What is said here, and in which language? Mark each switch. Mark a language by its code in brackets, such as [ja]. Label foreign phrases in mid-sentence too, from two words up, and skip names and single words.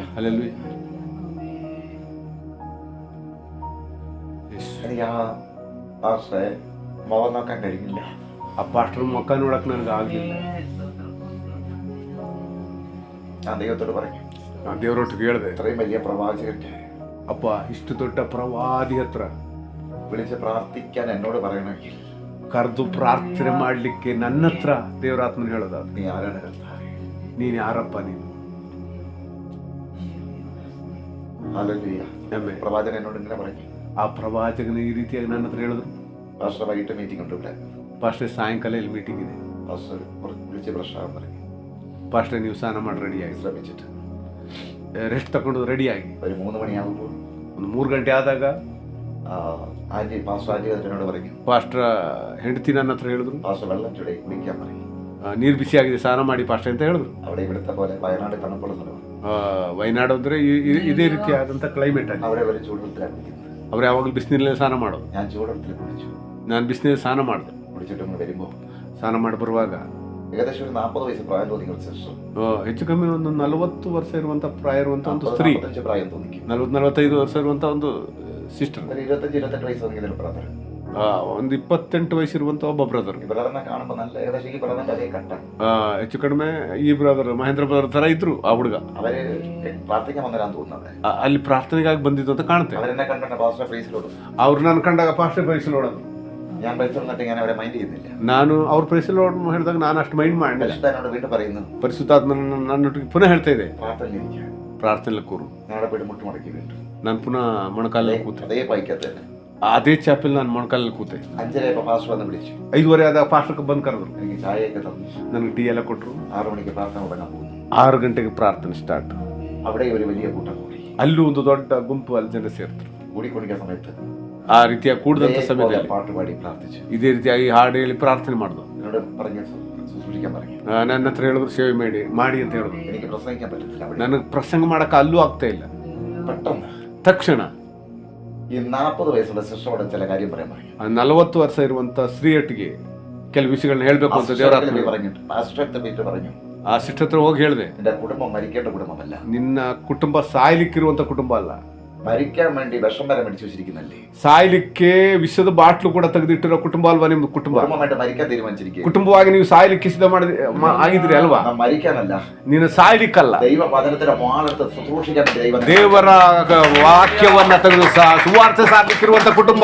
[kn] ಹಲ್ಲೆಲೂಯಾ. [ml] എനിക്ക് ആ പാസ്റ്ററെ മുഖം നോക്കാൻ കഴിഞ്ഞില്ല. [kn] ಆ ಪಾಸ್ಟರ್ ಮುಖ ನೋಡಕ್ ನನಗೆ ಆಗಲಿಲ್ಲ. [ml] ഞാൻ ദൈവത്തോട് പറഞ്ഞു, [kn] ದೇವರೊಟ್ಟಿಗೆ ಹೇಳಿದೆ, [ml] ഇത്രയും വലിയ പ്രവാചകന്റെ [kn] ಅಪ್ಪ ಇಷ್ಟು ದೊಡ್ಡ ಪ್ರವಾದಿ ಹತ್ರ [ml] വിളിച്ച് പ്രാർത്ഥിക്കാൻ എന്നോട് പറയണമെങ്കിൽ [kn] ಕರೆದು ಪ್ರಾರ್ಥನೆ ಮಾಡ್ಲಿಕ್ಕೆ ನನ್ನ ಹತ್ರ ದೇವರಾತ್ಮನ ಹೇಳೋದ, [ml] നീ ആരാണ് കർത്താവേ? [kn] ನೀನ್ ಯಾರಪ್ಪ ನೀನು? [ml] ഹല്ലേലൂയ. [kn] ಆಮೇಲೆ [ml] പ്രവാചകൻ എന്നോട് ഇങ്ങനെ പറഞ്ഞു. [kn] ಆ ಪ್ರವಾಚಕನ ಈ ರೀತಿಯಾಗಿ ನನ್ನ ಹತ್ರ ಹೇಳಿದ್ರು, [ml] പാസ്റ്റർ വൈകിട്ട് മീറ്റിംഗ് ഉണ്ട് ഇവിടെ. [kn] ಪಾಸ್ಟರ್ ಸಾಯಂಕಾಲ ಇಲ್ಲಿ ಮೀಟಿಂಗ್ ಇದೆ. [ml] പാസ്റ്റർ വിളിച്ച് പ്രശ്നം പറഞ്ഞു. [kn] ಪಾಸ್ಟರ್ ನೀವು ಸ್ನಾನ ಮಾಡಿ ರೆಡಿಯಾಗಿ [ml] ശ്രമിച്ചിട്ട് [kn] ರೆಸ್ಟ್ ತಗೊಂಡು ರೆಡಿಯಾಗಿ [ml] ഒരു 3 മണിയാകുമ്പോൾ [kn] ಒಂದು 3 ಗಂಟೆ ಆದಾಗ [ml] ആന്റി പാസ്റ്റർ ആന്റി എന്നോട് പറഞ്ഞു, [kn] ಪಾಸ್ಟರ್ ಹೆಂಡತಿ ನನ್ನ ಹತ್ರ ಹೇಳಿದ್ರು, [ml] പാസ്റ്റർ വെള്ളം ചൂടെ കുടിക്കാൻ പറയും. [kn] ನೀರು ಬಿಸಿ ಆಗಿದೆ, ಸ್ನಾನ ಮಾಡಿ ಪಾಸ್ಟರ್ ಅಂತ ಹೇಳಿದ್ರು. [ml] അവിടെ ഇവിടുത്തെ പോലെ വയനാട് തണുപ്പുള്ള സ്ഥലമാണ്. [kn] ವಯನಾಡು ಅಂದ್ರೆ ಇದೇ ರೀತಿಯಾದಂಥ ಕ್ಲೈಮೇಟ್ ಅಲ್ಲಿ [ml] അവിടെ ഒരു ചൂടുവെള്ളത്തിലാണ് കുടിക്കുന്നത്. [kn] ಅವ್ರು ಯಾವಾಗಲೂ ಬಿಸಿನೀರಲ್ಲಿ ಸ್ನಾನ ಮಾಡೋದು. [ml] ഞാൻ ചൂടുവെള്ളത്തിൽ കുടിച്ചു. [kn] ನಾನು ಬಿಸಿನೀರಲ್ಲಿ ಸ್ನಾನ ಮಾಡಿದೆ. [ml] കുടിച്ചിട്ട് ഇങ്ങ് വരുമ്പോൾ [kn] ಸ್ನಾನ ಮಾಡಿ ಬರುವಾಗ [ml] ഏകദേശം ഒരു 40 വയസ്സ് പ്രായം തോന്നിക്കുന്ന ഒരു സിസ്റ്റർ. [kn] ಹೆಚ್ಚು ಕಮ್ಮಿ ಒಂದು 40 ವರ್ಷ ಇರುವಂತ ಪ್ರಾಯ ಇರುವಂತ ಒಂದು ಸ್ತ್ರೀ, [ml] 45 പ്രായം തോന്നിക്കും. [kn] 40-45 ವರ್ಷ ಇರುವಂತ ಒಂದು ಸಿಸ್ಟರ್, [ml] ഒരു 25-28 വയസ്സ് തോന്നിക്കുന്ന ഒരു ബ്രദർ. [kn] ಒಂದು 28 ವಯಸ್ಸಿರುವಂತ ಒಬ್ಬ ಬ್ರದರ್. [ml] ഈ ബ്രദറിനെ കാണുമ്പോൾ നല്ല ഏകദേശം ഈ ബ്രദറിന്റെ അതേ കട്ടാണ്. [kn] ಹೆಚ್ಚು ಕಡಿಮೆ ಈ ಬ್ರದರ್ ಮಹೇಂದ್ರ ಬ್ರದರ್ ತರ ಇದ್ರು ಆ ಹುಡುಗ. [ml] അവര് പ്രാർത്ഥിക്കാൻ വന്നവരാന്ന് തോന്നുന്നത്. [kn] ಅಲ್ಲಿ ಪ್ರಾರ್ಥನೆಗಾಗಿ ಬಂದಿದ್ದು ಅಂತ ಕಾಣುತ್ತೆ. [ml] അവരെന്നെ കണ്ടിട്ട് പാസ്റ്റർ പ്രൈസിലോടും. [kn] ಅವ್ರು ನಾನು ಕಂಡಾಗ ಪಾಸ್ಟರ್ ಪ್ರೈಸಲೋಡೋದು. [ml] ഞാൻ പ്രൈസിലോട്ട് ഞാൻ അവരെ മൈൻഡ് ചെയ്യുന്നില്ല. [kn] ನಾನು ಅವ್ರ ಪ್ರೈಸಲೋಡ್ ಹೇಳಿದಾಗ ನಾನು ಅಷ್ಟು ಮೈಂಡ್ ಮಾಡಿಲ್ಲ. [ml] പരിശുദ്ധനോട് വീണ്ടും പറയുന്നു, [kn] ಪರಿಶುದ್ಧಾತ್ಮ ನನ್ನೊಟ್ಟಿಗೆ ಪುನಃ ಹೇಳ್ತಾ ಇದೆ, [ml] പ്രാർത്ഥനയിലിരിക്കുക, [kn] ಪ್ರಾರ್ಥನೆ ಕೂರು. [ml] ഞാൻ അവിടെ പോയിട്ട് മുട്ടുമടക്കി വീണ്ടും [kn] ನಾನು ಪುನಃ ಮೊಣಕಾಲಲ್ಲಿ ಕೂತೆ. [ml] അതേ പായ്ക്കകത്ത് തന്നെ [kn] ಅದೇ ಚಾಪೆಲ್ ನಾನು ಮೊಣಕಾಲಲ್ಲಿ ಕೂತೆ. [ml] 5:30 പാസ്റ്റർ വന്ന് വിളിച്ചു. [kn] 5:30 ಆದಾಗ ಪಾಸ್ಟರ್ ಬಂದು ಕರೆದ್ರು. [ml] എനിക്ക് ചായയൊക്കെ തന്നു. [kn] ನನಗೆ ಟೀ ಎಲ್ಲ ಕೊಟ್ಟರು. [ml] 6 മണിക്ക് പ്രാർത്ഥന തുടങ്ങാൻ പോകുന്നു. [kn] 6 ಗಂಟೆಗೆ ಪ್ರಾರ್ಥನೆ ಸ್ಟಾರ್ಟ್. [ml] അവിടെ ഒരു വലിയ കൂട്ടം കൂടി. [kn] ಅಲ್ಲೂ ಒಂದು ದೊಡ್ಡ ಗುಂಪು ಅಲ್ಲಿ ಜನ ಸೇರ್ತರು. [ml] കൂടിക്കൊണ്ടിരിക്കുന്ന സമയത്ത് [kn] ಆ ರೀತಿಯಾಗಿ ಕೂಡಿದಂಥ ಸಮಯದಲ್ಲಿ [ml] പാട്ട് പാടി പ്രാർത്ഥിച്ചു. [kn] ಇದೇ ರೀತಿಯಾಗಿ ಹಾಡು ಹೇಳಿ ಪ್ರಾರ್ಥನೆ ಮಾಡಿದ್ರು. [ml] എന്നോട് പറഞ്ഞു ശുശ്രൂഷിക്കാൻ പറഞ്ഞു. [kn] ನನ್ನ ಹತ್ರ ಹೇಳಿದ್ರು, ಸೇವೆ ಮಾಡಿ ಅಂತ ಹೇಳಿದ್ರು. [ml] എനിക്ക് പ്രസംഗിക്കാൻ പറ്റത്തില്ല. അവിടെ [kn] ನನಗೆ ಪ್ರಸಂಗ ಮಾಡಕ್ಕೆ ಅಲ್ಲೂ ಆಗ್ತಾ ಇಲ್ಲ. [ml] പെട്ടെന്ന് [kn] ತಕ್ಷಣ [ml] ഈ 40 ವಯಸ್സുള്ള ಸಿಸ್ಟರ್ ചില കാര്യം പറയാൻ പറയും. [kn] 40 ವರ್ಷ ಇರುವಂತ ಸ್ತ್ರೀಯಟ್ಟಿಗೆ ಕೆಲವು ವಿಷಯಗಳನ್ನ ಹೇಳ್ಬೇಕು ಅಂತ ದೇವರ [ml] പറഞ്ഞിട്ട് പാസ്റ്റർ അടുത്ത് പോയിട്ട് പറഞ്ഞു, [kn] ಆ ಸಿಸ್ಟರ್ ಹತ್ರ ಹೋಗಿ ಹೇಳಿದೆ, [ml] എന്റെ കുടുംബം മരിക്കേണ്ട കുടുംബമല്ല, [kn] ನಿನ್ನ ಕುಟುಂಬ ಸಾಯ್ಲಿಕ್ಕಿರುವಂತ ಕುಟುಂಬ ಅಲ್ಲ, [ml] മരിക്കാൻ വേണ്ടി വിഷം വരെ മേടിച്ചു വെച്ചിരിക്കുന്നല്ലേ, [kn] ಸಾಯ್ಲಿಕ್ಕೆ ವಿಷದ ಬಾಟ್ಲು ಕೂಡ ತೆಗೆದಿಟ್ಟಿರೋ ಕುಟುಂಬ ಅಲ್ವಾ ನಿಮ್ದು ಕುಟುಂಬ? [ml] കുടുംബമായിട്ട് മരിക്കാൻ തീരുമാനിച്ചിരിക്കുക. [kn] ಕುಟುಂಬವಾಗಿ ನೀವು ಸಾಯ್ಲಿಕ್ಕೆ ಸಿದ್ಧ ಆಗಿದ್ರಿ ಅಲ್ವಾ? [ml] മരിക്കാനല്ല, [kn] ನೀನು ಸಾಯ್ಲಿಕ್ಕಲ್ಲ, [ml] ദൈവ വചനത്തിന്റെ വാളെടുത്ത് ശുശ്രൂഷിക്കാൻ ദൈവം [kn] ದೇವರ ವಾಕ್ಯವನ್ನ ತೆಗೆದು ಸುವಾರ್ತೆ ಸಾರ್ಲಿಕ್ಕಿರುವಂತ ಕುಟುಂಬ.